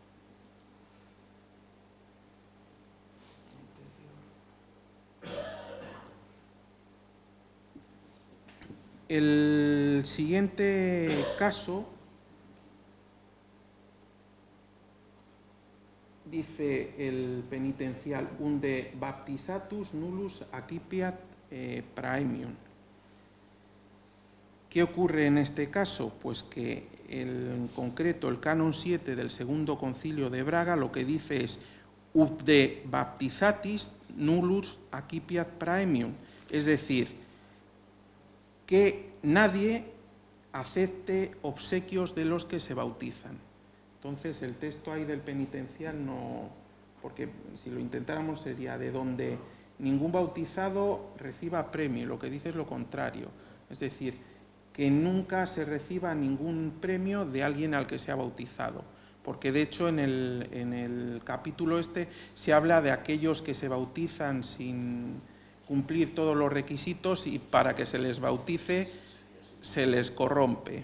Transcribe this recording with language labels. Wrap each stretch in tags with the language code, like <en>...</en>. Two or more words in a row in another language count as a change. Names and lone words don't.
<es>El siguiente caso dice el penitencial:</es> <la>unde baptizatus nullus accipiat praemium.</la> <es>¿Qué ocurre en este caso? Pues que en concreto el canon 7 del Segundo Concilio de Braga lo que dice es</es> <la>unde baptizatis nullus accipiat praemium,</la> <es>es decir, que nadie acepte obsequios de los que se bautizan. Entonces el texto ahí del penitencial no, porque si lo intentáramos sería de donde ningún bautizado reciba premio, lo que dice es lo contrario, es decir, que nunca se reciba ningún premio de alguien al que se ha bautizado, porque de hecho en el capítulo este se habla de aquellos que se bautizan sin cumplir todos los requisitos y para que se les bautice se les corrompe.</es>